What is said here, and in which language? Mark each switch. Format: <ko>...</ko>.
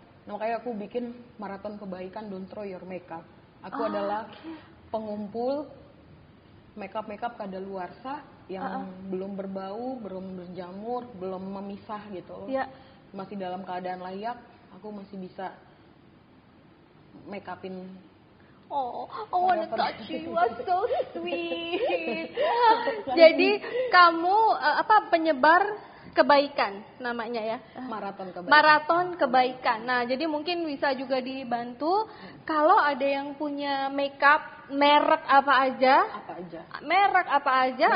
<id>Nah, makanya aku bikin maraton kebaikan Don't Throw Your Makeup. Aku adalah pengumpul makeup kadaluarsa yang belum berbau, belum berjamur, belum memisah gitu. Iya. Masih dalam keadaan layak, aku masih bisa make upin.</id> <en>Oh, I wanna touch you. You are so sweet.</en> <id>Jadi kamu penyebar kebaikan namanya ya. Maraton kebaikan. Nah, jadi mungkin bisa juga dibantu kalau ada yang punya makeup merek apa aja. Merek apa aja.</id>